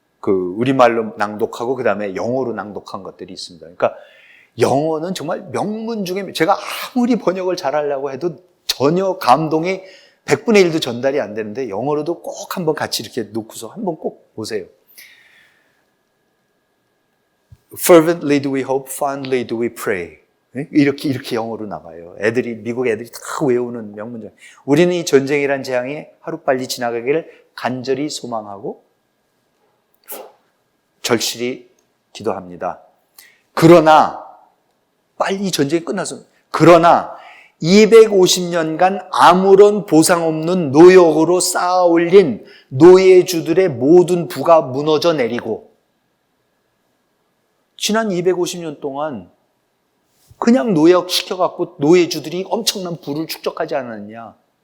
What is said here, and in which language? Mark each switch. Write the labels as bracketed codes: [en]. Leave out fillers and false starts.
[ko] 우리말로 낭독하고 그 다음에 영어로 낭독한 것들이 있습니다. 그러니까 영어는 정말 명문 중에 제가 아무리 번역을 잘하려고 해도 전혀 감동이 100분의 1도 전달이 안 되는데 영어로도 꼭 한번 같이 이렇게 놓고서 한번 꼭 보세요. [en] Fervently do we hope, fondly do we pray. [ko] 이렇게 영어로 나가요. 미국 애들이 다 외우는 명문장. 우리는 이 전쟁이란 재앙이 하루빨리 지나가기를 간절히 소망하고 절실히 기도합니다. 그러나 빨리 전쟁이 끝나서 그러나 250년간 아무런 보상 없는 노역으로 쌓아 올린 노예주들의 모든 부가 무너져 내리고 지난 250년 동안 그냥 노역시켜갖고 노예주들이 엄청난 부를 축적하지 않았느냐.